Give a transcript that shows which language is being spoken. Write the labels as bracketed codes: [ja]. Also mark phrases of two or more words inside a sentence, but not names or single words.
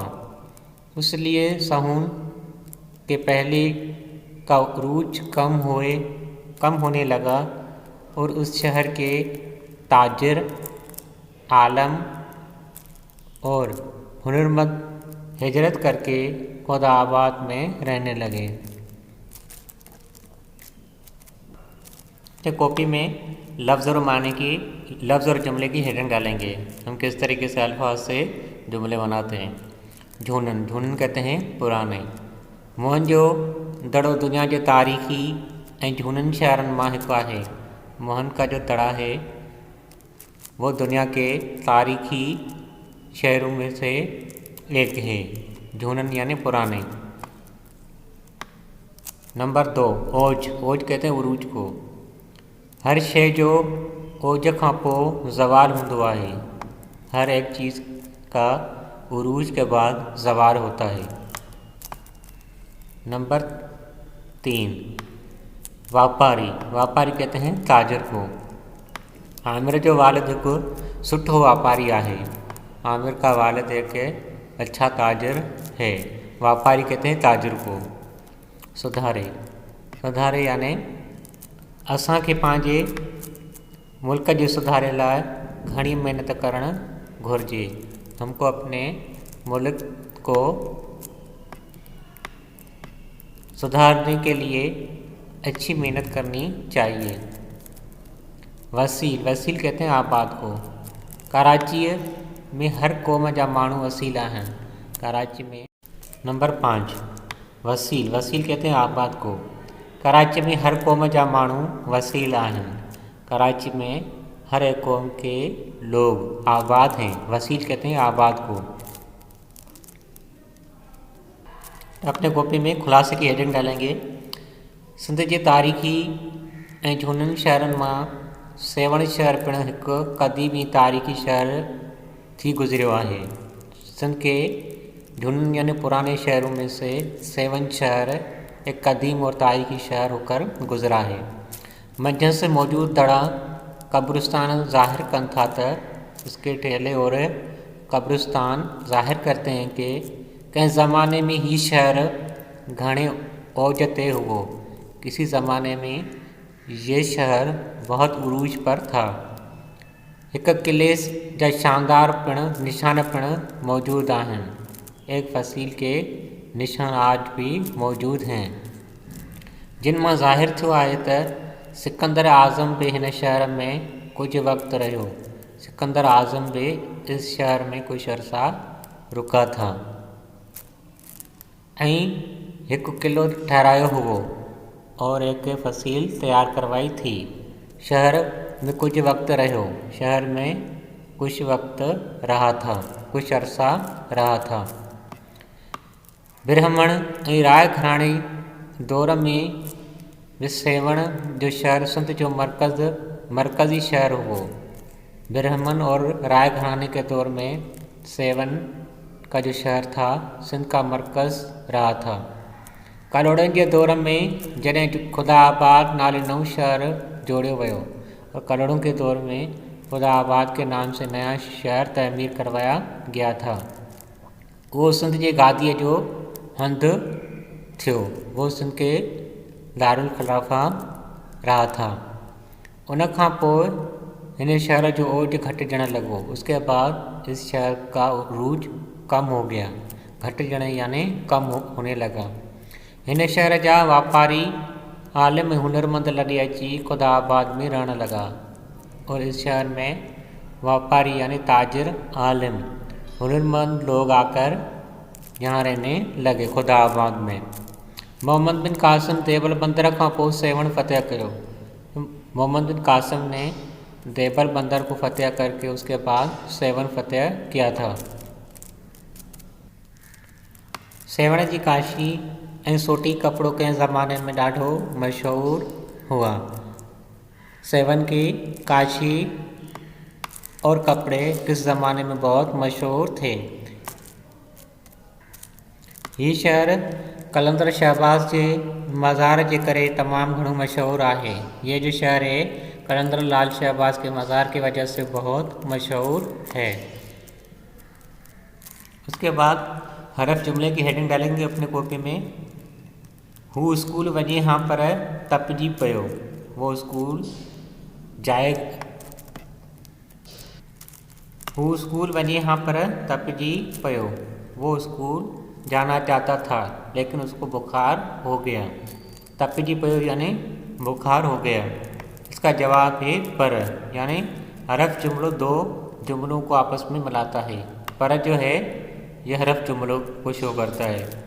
[ur] اس لیے سہون کے پہلے کا عروج کم ہونے لگا اور اس شہر کے تاجر، عالم اور ہنرمند ہجرت کر کے خدا آباد میں رہنے لگے. تو کاپی میں لفظ اور معنی کی لفظ اور جملے کی ہیڈنگ ڈالیں گے. ہم کس طریقے سے الفاظ سے جملے بناتے ہیں. جھونن کہتے ہیں پرانے. [sd] मोहनजो दड़ो दुनिया जो तारीख़ी ऐं झूननि शहरनि मां हिकु आहे। [ur] موہن کا جو دڑا ہے وہ دنیا کے تاریخی شہروں میں سے ایک ہے. جھونن یعنی پرانے۔ نمبر 2 اوج کہتے ہیں عروج کو. [sd] हर शइ जो ओज खां पोइ ज़वाल हूंदो आहे। [ur] ہر ایک چیز کا عروج کے بعد زوال ہوتا ہے. نمبر 3 واپاری کہتے ہیں تاجر کو. [sd] आमिर जो वालिद हिकु सुठो वापारी आहे। [ur] عامر کا والد ایک اچھا تاجر ہے. واپاری کہتے ہیں تاجر کو. [sd] सुधारे यानी असांखे पंहिंजे मुल्क जे सुधारे लाइ घणी मेहनत करणु घुरिजे। [ur] ہم کو اپنے ملک کو سدھارنے کے لیے اچھی محنت کرنی چاہیے. [sd] वसील [ur] کہتے ہیں آباد کو. [sd] कराची में हर क़ौम जा माण्हू वसील आहिनि। [ur] کراچی میں. نمبر 5 وسیل کہتے ہیں آباد کو. [sd] कराची में हर क़ौम जा माण्हू वसील आहिनि। [ur] کراچی میں ہر ایک قوم کے لوگ آباد ہیں. وسیل کہتے ہیں آباد کو. اپنے کاپی میں خلاصے کی ہیڈنگ ڈالیں گے. [sd] सिंध जे तारीख़ी ऐं झूननि शहरनि मां सेवण शहर पिणु हिकु क़दीमी तारीख़ी शहर थी गुज़रियो आहे। [ur] سندھ کے جھوننِ یعنی پرانے شہروں میں سے سیون شہر ایک قدیم اور تاریخی شہر ہو کر گزرا ہے. [sd] मध्य से मौजूद दड़ा कब्रिस्तान ज़ाहिर कन था त [ur] اس کے ٹیلے اور قبرستان ظاہر کرتے ہیں کہ [sd] कंहिं ज़माने में ही शहर घणे औज ते हुओ। [ur] کسی زمانے میں یہ شہر بہت عروج پر تھا. [sd] एक किले जा शानदार निशान पिणु मौजूद आहिनि। [ur] ایک فصیل کے نشان آج بھی موجود ہیں, [sd] जिन मां ज़ाहिर थियो आहे त सिकंदर आज़म भी हिन शहर में कुछ वक्त रहियो। [ur] سکندر اعظم بھی اس شہر میں کچھ عرصہ رکا تھا [sd] ऐं हिकु किलो ठहरायो हुओ [ur] اور ایک فصیل تیار کروائی تھی. [sd] शहर में कुछ वक्त रहियो। [ur] شہر میں کچھ وقت رہا تھا، کچھ عرصہ رہا تھا. [sd] ब्राह्मण ऐं राय घराणे दौर में सेवण जो शहर सिंध जो मरकज़ी शहर हुओ। [ur] برہمن اور رائے گھرانے کے دور میں سیون کا جو شہر تھا سندھ کا مرکز رہا تھا. [sd] कलोड़नि के दौर में जॾहिं ख़ुदाबाद नाले नओं शहर जोड़ियो वियो [ur] اور کلہوڑوں کے دور میں خدا آباد کے نام سے نیا شہر تعمیر کروایا گیا تھا. [sd] वो सिंध जे गादीअ जो हंधु थियो। [ur] وہ سندھ کے دار الخلافہ رہا تھا. [sd] उन खां पोइ हिन शहर जो ओज घटिजण लॻो। [ur] اس کے بعد اس شہر کا عروج کم ہو گیا. گھٹجن یعنی کم ہونے لگا. [sd] हिन शहर जा वापारी आलिम हुनरमंद लॾे अची ख़ुदाबाद [ur] میں رہنے لگا اور اس شہر میں ویاپاری یعنی تاجر، عالم، ہنرمند لوگ آ کر یہاں رہنے لگے خدا آباد میں. [sd] मोहम्मद बिन कासिम देवल बंदर खां पोइ सेवण फतेह कयो। [ur] محمد بن قاسم نے دیول بندر کو فتح کر کے اس کے بعد سیون فتح کیا تھا. [sd] सेवण जी काशी ऐं सोटी कपिड़ो कंहिं ज़माने में ॾाढो मशहूरु हुआ। [ur] سیون کی کاشی اور کپڑے کس زمانے میں بہت مشہور تھے. [sd] ये शहर कलंदर शहबाज जे मज़ार जे करे तमामु घणो मशहूरु आहे। [ur] یہ جو شہر ہے قلندر لال شہباز کے مزار کی وجہ سے بہت مشہور ہے. اس کے بعد حرف جملے کی ہیڈنگ ڈالیں گے اپنے کاپی میں. [sd] हू स्कूल वञे हाँ पर तपजी पियो। [ur] وہ اسکول جائے. [sd] हू स्कूल वञे हाँ पर तपजी पियो। [ur] وہ اسکول جانا چاہتا تھا لیکن اس کو بخار ہو گیا. [sd] तपजी पियो [ur] یعنی بخار ہو گیا. اس کا جواب ہے پر، یعنی حرف جملوں دو جملوں کو آپس میں ملاتا ہے. پر جو ہے یہ حرف جملوں کو شو کرتا ہے.